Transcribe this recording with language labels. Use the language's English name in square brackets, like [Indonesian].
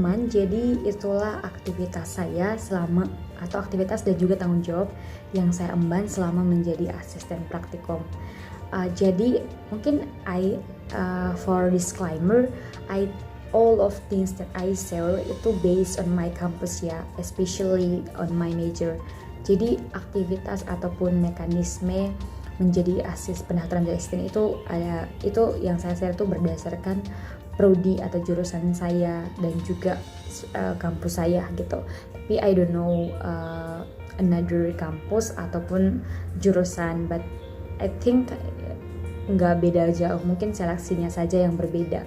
[Indonesian] Jadi itulah aktivitas saya selama, atau aktivitas dan juga tanggung jawab yang saya emban selama menjadi asisten praktikum. Jadi mungkin [English] for disclaimer, all of things that I share [Indonesian] itu [English] based on my campus ya, especially on my major. [Indonesian] Jadi aktivitas ataupun mekanisme menjadi pendaftaran asisten itu yang saya share itu berdasarkan prodi atau jurusan saya dan juga kampus saya gitu. Tapi [English] I don't know another [Indonesian] kampus ataupun jurusan, [English] but I think [Indonesian] nggak beda jauh, mungkin seleksinya saja yang berbeda.